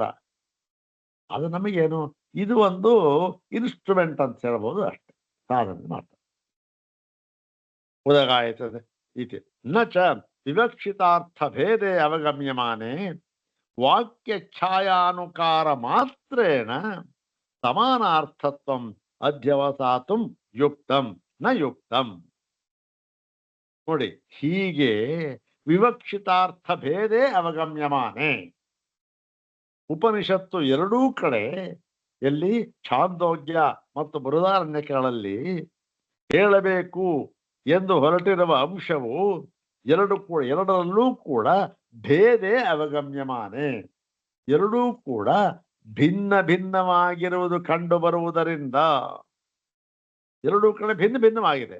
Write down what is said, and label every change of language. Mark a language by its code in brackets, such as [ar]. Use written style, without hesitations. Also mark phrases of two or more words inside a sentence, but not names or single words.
[kn] ಅದು ನಮಗೇನು, ಇದು ಒಂದು ಇನ್ಸ್ಟ್ರೂಮೆಂಟ್ ಅಂತ ಹೇಳ್ಬೋದು ಅಷ್ಟೇ, ಸಾಧನೆ ಮಾಡ್ತಾರೆ. [sa] ಉದಗಾಯತದೆ ಇತಿ ನ ಚ ವಿವಕ್ಷಿತಾರ್ಥ ಭೇದೆ ಅವಗಮ್ಯಮಾನೆ ವಾಕ್ಯ ಛಾಯಾನುಕಾರ ಮಾತ್ರೇಣ ಸಮಾನಾರ್ಥತ್ವಂ ಅಧ್ಯವಸಾತುಂ ಯುಕ್ತಂ ನ ಯುಕ್ತಂ. [kn] ನೋಡಿ, ಹೀಗೆ [sa] ವಿವಕ್ಷಿತಾರ್ಥ ಭೇದೆ ಅವಗಮ್ಯಮಾನೆ, [kn] ಉಪನಿಷತ್ತು ಎರಡೂ ಕಡೆ ಎಲ್ಲಿ ಛಾಂದೋಗ್ಯ ಮತ್ತು ಬೃಹದಾರಣ್ಯಕಗಳಲ್ಲಿ ಹೇಳಬೇಕು ಎಂದು ಹೊರಟಿರುವ ಅಂಶವು ಎರಡರಲ್ಲೂ ಕೂಡ [sa] ಭೇದೆ ಅವಗಮ್ಯಮಾನೆ, [kn] ಎರಡೂ ಕೂಡ ಭಿನ್ನ ಭಿನ್ನವಾಗಿರುವುದು ಕಂಡು ಬರುವುದರಿಂದ, ಎರಡೂ ಕಡೆ ಭಿನ್ನ ಭಿನ್ನವಾಗಿದೆ.